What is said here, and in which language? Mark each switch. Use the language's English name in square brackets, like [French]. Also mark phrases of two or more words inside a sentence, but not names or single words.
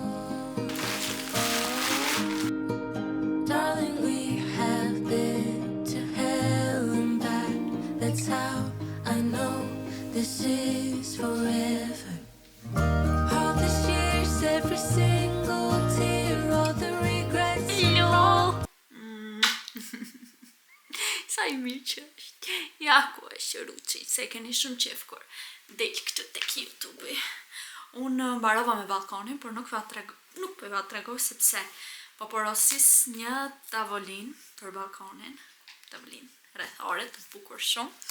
[English] Darling, we have been to hell and back. That's how I know this is forever. All these years, every single tear, all the regrets. Hello. [Albanian] Sa i mirë që është. Ja ku është Ruçi, se keni shumë qef kur del këtë tek YouTube. Unë mbarova me balkonin, por nuk po ja tregoj sepse po porosis një tavolinë për balkonin, tavolinë rrethore të bukur shumë.